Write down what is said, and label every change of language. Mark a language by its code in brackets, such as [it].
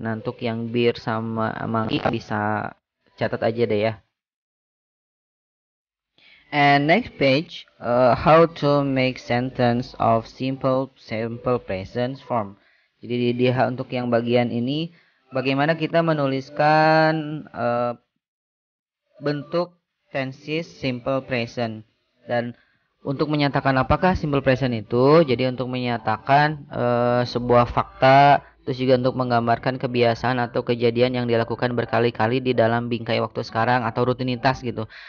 [id] Nah, untuk yang bear sama monkey bisa catat aja deh ya. [en] And next page, how to make sentence of simple present form. [id] Jadi untuk yang bagian ini, bagaimana kita menuliskan bentuk tenses simple present. Dan untuk menyatakan apakah simple present itu, jadi untuk menyatakan sebuah fakta, terus juga untuk menggambarkan kebiasaan atau kejadian yang dilakukan berkali-kali di dalam bingkai waktu sekarang atau rutinitas gitu.